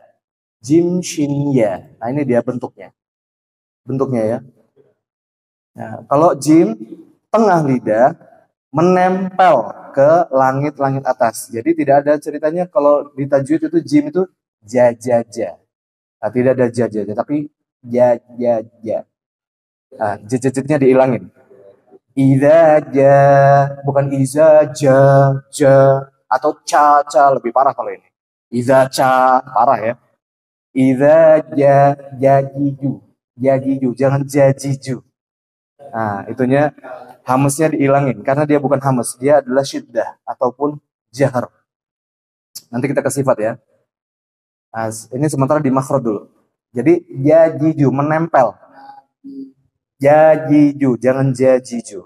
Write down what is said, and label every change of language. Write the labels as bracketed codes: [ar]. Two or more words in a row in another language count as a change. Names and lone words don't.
[id] Jim, shin, ya. Nah, ini dia bentuknya. Bentuknya ya. Nah, kalau jim tengah lidah menempel ke langit-langit atas. Jadi tidak ada ceritanya kalau di tajwid itu jim itu ja ja ja. Nah, tidak ada ja ja ja, tapi ja ja ja. Nah, j-nya diilangin. Iza ja, bukan iza ja ja atau ca ca, lebih parah kalau ini. Iza ca parah ya. Iza ja jajiju. Jajiju, jangan jajiju. Nah, itunya hamasnya diilangin karena dia bukan hamas, dia adalah syiddah ataupun jahar. Nanti kita ke sifat ya. Nah, ini sementara di makhraj dulu. Jadi jajiju menempel. Jajiju, jangan jajiju.